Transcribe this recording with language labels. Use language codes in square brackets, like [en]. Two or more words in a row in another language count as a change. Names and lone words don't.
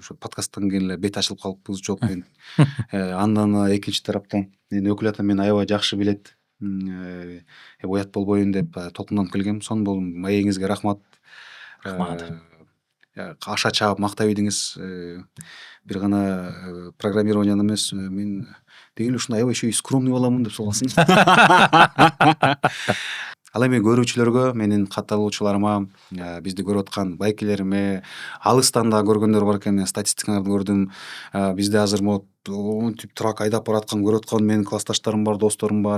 [ky] Ошо подкасттан кийин эле бет ачылып калыппыз, жок мен андан экинчи тараптан менин өкүл атам мени аябай жакшы билет. Уят болбоюн деп толкунданып келгем. Сонун болдум. Маегиңизге рахмат. Аша чаап мактай бидиңиз. Бир гана программированияны эмес, мен деген ушундай аябай [ru] еще и скромный [ky] баламын деп согласың. Ал эми көрүүчүлөргө, менин катталуучуларыма, бизди көрүп аткан байкелериме, алыстан да көргөндөр бар экен, мен статистикаларды көрдүм. Бизде азыр монтип трак айдап бараткан көрүп аткан менин классташтарым бар, досторум бар.